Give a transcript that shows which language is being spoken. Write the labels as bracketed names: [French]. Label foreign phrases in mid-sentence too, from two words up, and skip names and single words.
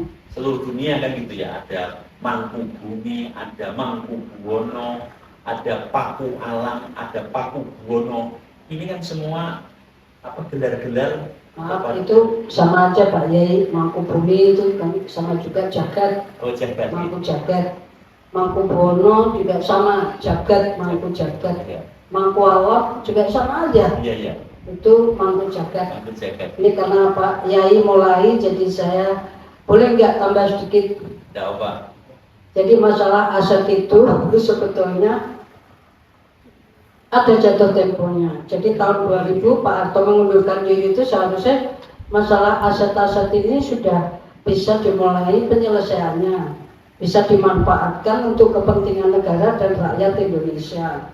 [Indonesian] seluruh dunia kan gitu ya. Ada Mangku Bumi, ada Mangku Buwono, ada Paku Alam, ada Paku Buwono. Ini kan semua gelar-gelar. Maaf, itu sama aja Pak Yai. Mangku Bumi itu kan sama juga jagat. Oh, jagat. Mangku jagat. Mangku Buwono juga sama jagat, Mangku jagat. Ya. Mangku Alam juga sama aja. Iya, iya. Itu Mangku jagat. Mangku jagat. Ini karena Pak Yai mulai, jadi saya boleh nggak tambah sedikit? Tidak apa. Jadi masalah aset itu sebetulnya ada jatuh temponya. Jadi tahun 2000 Pak Harto mengundurkan diri itu seharusnya masalah aset-aset ini sudah bisa dimulai penyelesaiannya, bisa dimanfaatkan untuk kepentingan negara dan rakyat Indonesia.